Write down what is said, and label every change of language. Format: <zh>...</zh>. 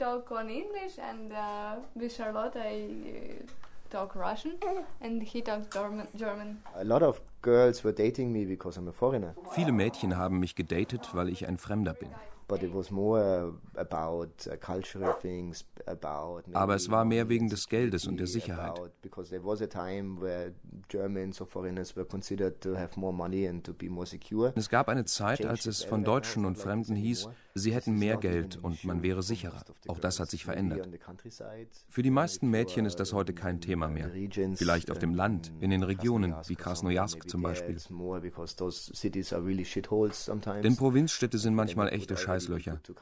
<en>On English and with Charlotte I talk Russian and he talks German. A lot of girls were dating me because I'm a foreigner.</en> <de>Viele Mädchen haben mich gedatet, weil ich ein Fremder bin.</de> <en>But it was more about cultural things, about.</en> <de>Aber es war mehr wegen des Geldes und der Sicherheit.</de> <en>Because there was a time where Germans or foreigners were considered to have more money and to be more secure.</en> <de>Es gab eine Zeit, als es von Deutschen und Fremden hieß, sie hätten mehr Geld und man wäre sicherer. Auch das hat sich verändert. Für die meisten Mädchen ist das heute kein Thema mehr. Vielleicht auf dem Land, in den Regionen, wie Krasnojarsk zum Beispiel. Denn Provinzstädte sind manchmal echte Scheißlöcher.</de>